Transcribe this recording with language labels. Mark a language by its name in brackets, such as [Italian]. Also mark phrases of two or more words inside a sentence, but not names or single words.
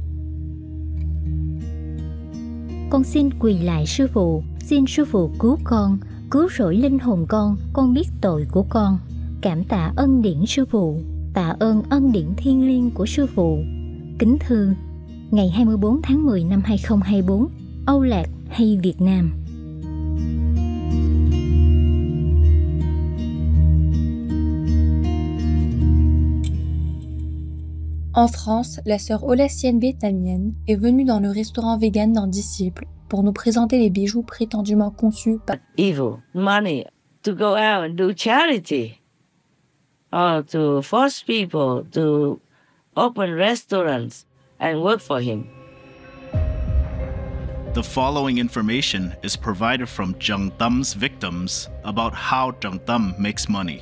[Vietnamese] Con xin quỳ lại sư phụ, xin sư phụ cứu con, cứu rỗi linh hồn con biết tội của con. Cảm tạ ân điển sư phụ, tạ ơn ân điển thiêng liêng của sư phụ. Kính thưa, ngày 24 tháng 10 năm 2024, Âu Lạc hay Việt Nam. [French] En France, la sœur holacienne vietnamienne est venue dans le restaurant vegan d'un disciple pour nous présenter les bijoux prétendument conçus par [English] evil money to go out and do charity or to force people to open restaurants and work for him. The following information is provided from Trần Tâm victims about how Trần Tâm makes money.